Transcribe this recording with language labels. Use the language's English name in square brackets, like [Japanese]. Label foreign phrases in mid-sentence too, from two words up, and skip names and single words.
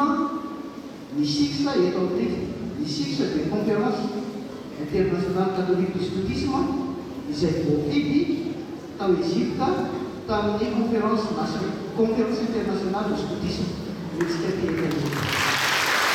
[Malagasy] ny sixa eto amin'ity ny sixa [French] de conférence internationale catholique du scoutisme [Malagasy] izay voafidy tao Egypte tamin'ny [French] conférence internationale du scoutisme.